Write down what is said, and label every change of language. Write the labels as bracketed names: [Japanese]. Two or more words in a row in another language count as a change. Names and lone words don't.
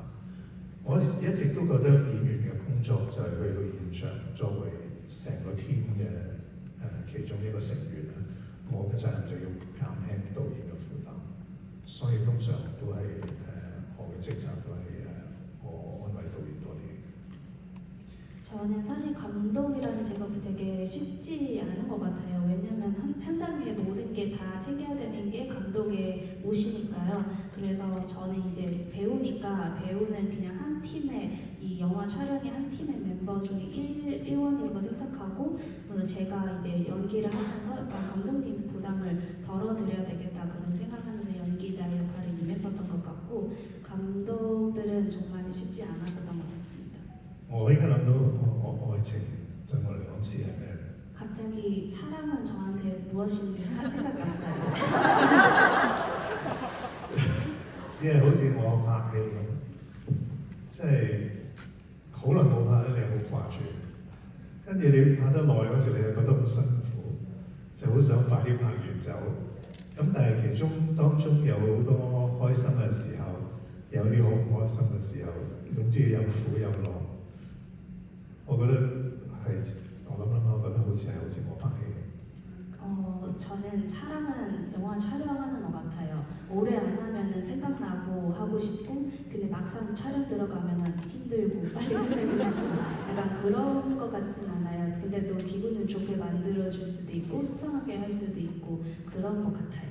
[Cantonese] 我一直都覺得演員嘅工作就係去到現場，作為成個 team 嘅其中一個成員啦，我嘅責任就要減輕導演嘅負擔，所以通常都係我嘅職責都係我安慰導演多啲。 [Korean] 저는 사실 감독이라는 직업이 되게 쉽지 않은 것 같아요. 왜냐면 현장의 모든 게 다 챙겨야 되는 게 감독의 몫이니까요. 그래서 저는 이제 배우니까 배우는 그냥 한 팀의 이 영화 촬영의 한 팀의 멤버 중에 일원이라고 생각하고 그리고 제가 이제 연기를 하면서 약간 감독님 부담을 덜어드려야 되겠다 그런 생각하면서 연기자의 역할을 임했었던 것 같고 감독들은 정말 쉽지 않았었던 것 같습니다. [Cantonese] 我應該諗到愛情對我嚟講似係咩？ [Korean] 갑자기 사랑은 저한테 무엇인지 생각이 났어요. [Cantonese] 只係好似我拍戲咁，即係好耐冇拍咧，你好掛住，跟住你拍得耐嗰時，你又覺得好辛苦，就好想快啲拍完走。咁但係當中有好多開心嘅時候，有啲好唔開心嘅時候，總之有苦有樂。我覺得係我諗，我覺得好似我拍戲。 [Korean] 저는 사랑은 영화 촬영하는 것 같아요. 오래 안 하면은 생각나고 하고 싶고, 근데 막상 촬영 들어가면은 힘들고 빨리 끝내고 싶고, 약간 그런 것 같진 않아요. 근데 또 기분을 좋게 만들어줄 수도 있고, 속상하게 할 수도 있고 그런 것 같아요.